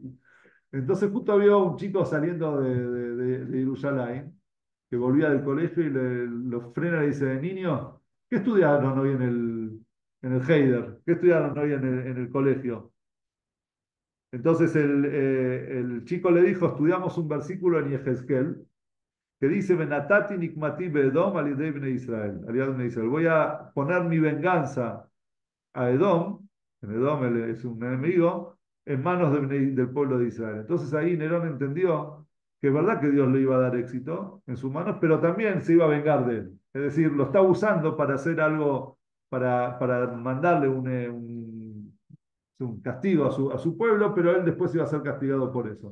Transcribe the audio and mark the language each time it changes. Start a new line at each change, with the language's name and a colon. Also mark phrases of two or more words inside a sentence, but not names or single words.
Spanish: Entonces justo había un chico saliendo de Jerusalén, que volvía del colegio y lo frena y le dice, niño, ¿qué estudiaron hoy en el Heider? ¿Qué estudiaron hoy en el colegio? Entonces el chico le dijo, estudiamos un versículo en Yehezkel, que dice,
Hebrew: ונתתי נקמתי באדום על בני ישראל. ישראל.
Spanish: Voy a poner mi venganza a Edom, en Edom él es un enemigo, en manos del pueblo de Israel. Entonces ahí Nerón entendió que es verdad que Dios le iba a dar éxito en sus manos, pero también se iba a vengar de él. Es decir, lo está usando para hacer algo, para mandarle un castigo a su pueblo, pero él después iba a ser castigado por eso.